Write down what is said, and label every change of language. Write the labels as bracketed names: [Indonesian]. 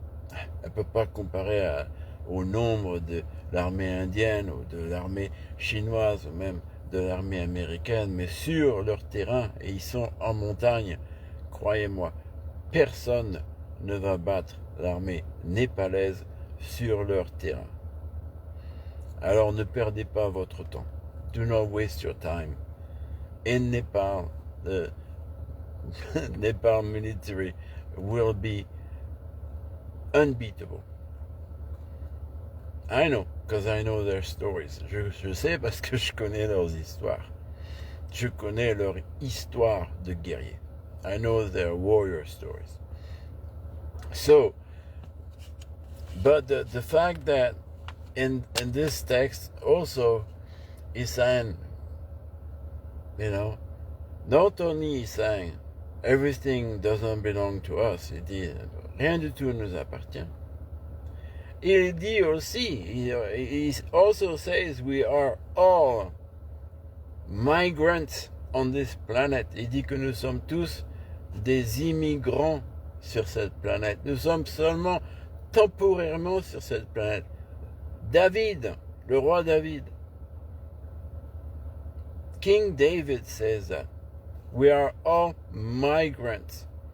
[French] Elle ne peut pas comparer au nombre de l'armée indienne ou de l'armée chinoise ou même de l'armée américaine, mais sur leur terrain, et ils sont en montagne, croyez-moi, personne ne va battre l'armée népalaise sur leur terrain. Alors ne perdez pas votre temps. [English] Do not waste your time. In Nepal, the Nepal military will be unbeatable. I know, because I know their stories. [French] Je sais parce que je connais leurs histoires. Je connais leur histoire de guerrier. [English] I know their warrior stories. So, but the fact that in this text also he's saying, you know, not only he's saying everything doesn't belong to us, [French] il dit rien du tout nous appartient. Il dit aussi, [English] he also says we are all migrants on this planet. [French] Il dit que nous sommes tous des immigrants sur cette planète. Nous sommes seulement temporairement sur cette planète. [English] David, [French] le roi David, [English] King David says that we are all migrants.